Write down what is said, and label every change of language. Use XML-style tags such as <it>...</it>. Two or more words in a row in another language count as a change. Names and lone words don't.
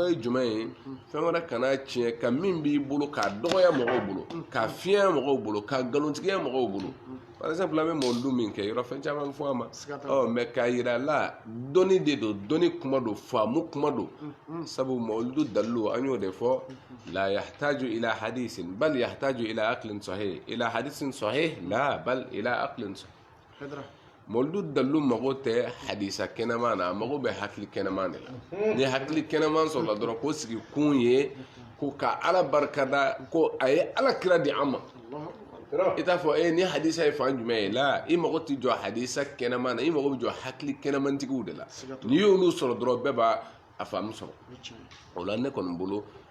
<bm>ye jumɛn ye fɛn wɛrɛ kana tiɲɛ ka min b'i bolo k'a dɔgɔya mɔgɔw bolo k'a fiɲɛ mɔgɔw bolo k'a nkalontigiya mɔgɔw bolo</bm> <fr>par exemple</fr> <bm>an bɛ mɔludu min kɛ yɔrɔ fɛn caman fɔ a ma mɛ k'a yira la dɔnni de don dɔnni kuma don faamu kuma don sabu mɔludu dalilu an y'o de fɔ la</bm> <ar>يحتاج إلى حديث بل يحتاج إلى عقل صحيح إلى حديث صحيح لا بل إلى عقل صحيح</ar> <bm>mɔludu dalilu mago tɛ hadisa kɛnɛman na a mago bɛ hakili kɛnɛman de la ni hakili kɛnɛman sɔrɔla dɔrɔn ko sigi kun ye ko ka ala barikada ko a ye ala kira di an ma i t'a fɔ ni hadisa ye fan jumɛn ye la i mago tɛ jɔ hadisa kɛnɛman na i mago bɛ jɔ hakili kɛnɛmantigiw de la n'i y'olu sɔrɔ dɔrɔn bɛɛ b'a a faamu sɔrɔ o la ne kɔni bolo</bm>